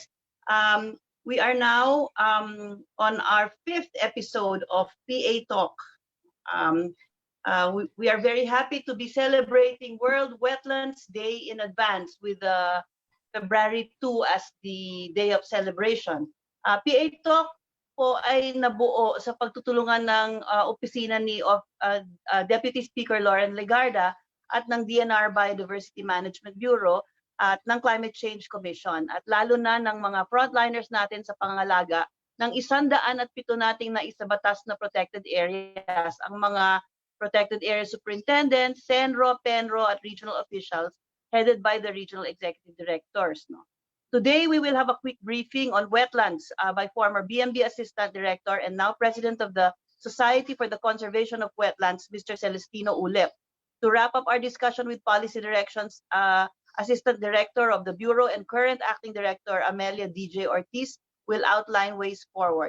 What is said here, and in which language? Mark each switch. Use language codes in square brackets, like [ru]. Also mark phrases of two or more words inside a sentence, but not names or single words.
[en] We are now on our 5th episode of PA Talk. Um, we are very happy to be celebrating World Wetlands Day in advance with February 2 as the day of celebration. [tl] PA Talk po ay nabuo sa pagtutulungan ng opisina ni Deputy Speaker Loren Legarda at ng DNR Biodiversity Management Bureau at ng Climate Change Commission at lalo na ng mga frontliners natin sa pangangalaga ng 107 nating na isabatas na [en] protected areas, [tl] ang mga [en] protected area superintendents, CENRO, PENRO at regional officials headed by the regional executive directors. No? Today, we will have a quick briefing on wetlands by former BMB Assistant Director and now President of the Society for the Conservation of Wetlands, Mr. Celestino Ulep. To wrap up our discussion with policy directions, Assistant Director of the Bureau and current Acting Director, Amelia DJ Ortiz, will outline ways forward.